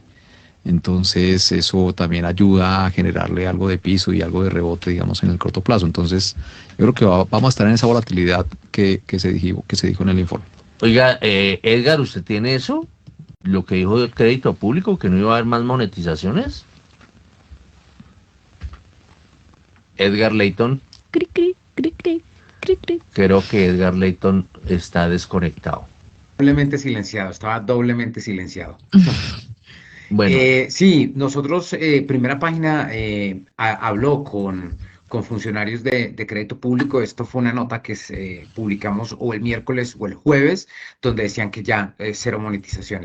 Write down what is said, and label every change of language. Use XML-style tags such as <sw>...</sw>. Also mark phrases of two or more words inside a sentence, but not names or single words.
<es>Entonces eso también ayuda a generarle algo de piso y algo de rebote, digamos, en el corto plazo. Entonces yo creo que vamos a estar en esa volatilidad que se dijo en el informe. Oiga, Edgar, ¿usted tiene eso? Lo que dijo del crédito público, que no iba a haber más monetizaciones. Edgar Leyton. Cric, cric, cric, cric, cric, cric. Creo que Edgar Leyton está desconectado. Doblemente silenciado, estaba doblemente silenciado. Bueno, Sí, nosotros, Primera Página habló con funcionarios de crédito público. Esto fue una nota que publicamos o el miércoles o el jueves, donde decían que ya cero monetizaciones.</es>